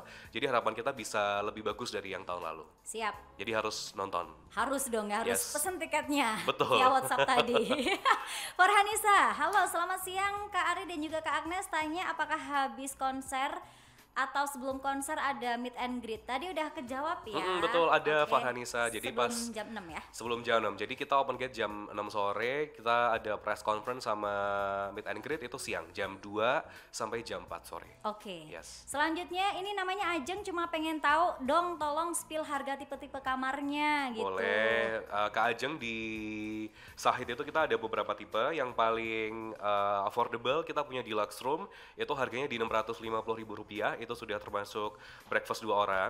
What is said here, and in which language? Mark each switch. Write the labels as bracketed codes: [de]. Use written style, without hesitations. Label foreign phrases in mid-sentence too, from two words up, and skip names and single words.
[id] Jadi harapan kita bisa lebih bagus dari yang tahun lalu. Siap. Jadi harus nonton. Harus dong, harus pesen tiketnya. Betul. Ya WhatsApp tadi. Farhanisa, halo selamat siang Kak Ari dan juga Kak Agnes, tanya apakah habis konser atau sebelum konser ada [en] meet and greet? [id] Tadi udah kejawab ya. Betul, ada Farhanisa. Jadi sebelum pas jam 6 ya? Sebelum jam 6. Jadi kita [en] open gate [id] jam 6 sore, kita ada [en] press conference [id] sama [en] meet and greet [id] itu siang, jam 2 sampai jam 4 sore. Yes. Selanjutnya ini namanya Ajeng, cuma pengen tahu dong, tolong spill harga tipe-tipe kamarnya gitu. Boleh, Kak Ajeng di Sahid itu kita ada beberapa tipe. Yang paling affordable kita punya [en] deluxe room, [id] itu harganya di Rp650.000, itu sudah termasuk breakfast 2 orang.